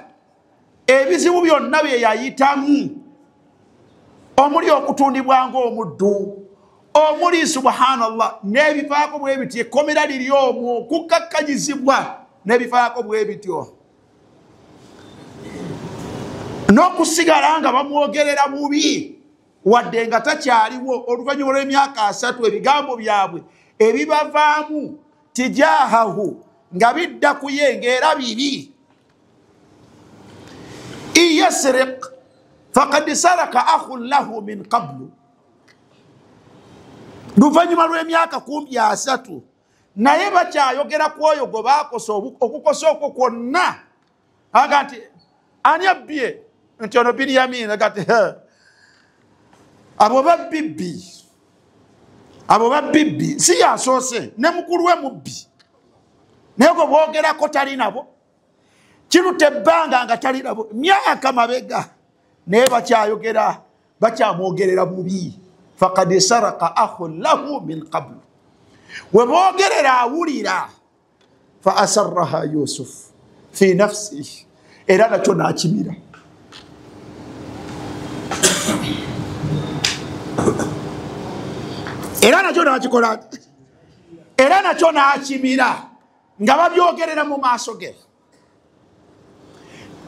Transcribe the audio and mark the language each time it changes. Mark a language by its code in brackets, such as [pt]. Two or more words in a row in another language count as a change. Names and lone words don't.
[lg] Ebizibu byonna bye yayitamu, omuli okutundibwa ng'omuddu, omuli subhanallah n'ebifaako bwe bityo, ekkomera liri omwo, kukakkanyizibwa n'ebifaako bwe bityo, n'okusigala nga bamwogerera bubi wadde nga takyaliwo. Oluvannyuma lw'emyaka 3 ebigambo byabwe ebibavaamu tijahahu nga bidda ku ye ng'era bibi. [ar] إن يسرق فقد سرق أخ له من قبل, [lg] luvannyuma lw'emyaka 3 naye bakyayogera ku oyo gwe baakosa okukosa okwo kwonna. Aga nti ani abbye? Nti ono Binyamin. Aga nti abo babibbi si yasoose, ne mukulu we mubbi, naye gwe boogerako tali nabo, kiruta ebbanga nga tali nabo, myaka mabega, naye bakyayogera, bakyamwogerera bubi. [ar] فقد سرق أخ له من قبل, [lg] we boogerera awulira. [ar] فأسرها يوسف في نفسه, [lg] era nakyo n'akimira. Era nakyo n'akikola, era nakyo n'akimira nga babyogerera mu maaso ge.